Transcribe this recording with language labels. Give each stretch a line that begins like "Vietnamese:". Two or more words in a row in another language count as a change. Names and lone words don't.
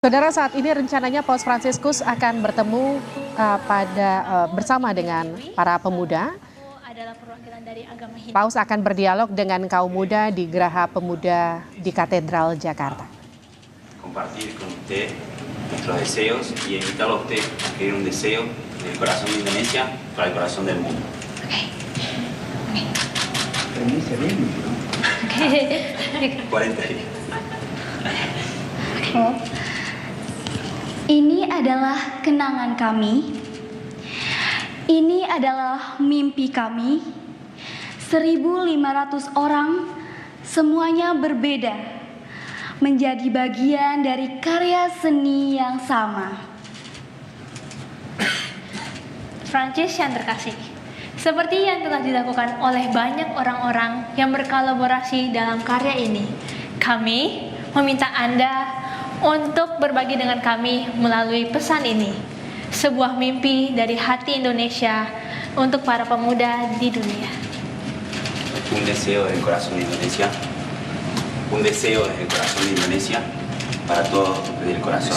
Indonesian: Saudara, saat ini rencananya Paus Fransiskus akan bertemu bersama dengan para pemuda. Paus akan berdialog dengan kaum muda di Geraha Pemuda di Katedral Jakarta.
Spanish: Compartir con usted nuestros deseos y invitarlo a usted a escribir un deseo del corazón de Indonesia para el corazón del mundo. Permiso, bien. 40 días.
Indonesian: Ini adalah kenangan kami. Ini adalah mimpi kami. 1.500 orang, semuanya berbeda, menjadi bagian dari karya seni yang sama. Prancis yang terkasih, seperti yang telah dilakukan oleh banyak orang-orang yang berkolaborasi dalam karya ini, kami meminta Anda untuk berbagi dengan kami melalui pesan ini. Sebuah mimpi dari hati Indonesia untuk para pemuda di dunia.
Spanish: Un deseo del corazón de Indonesia. Un deseo desde el corazón de Indonesia para todos desde el corazón.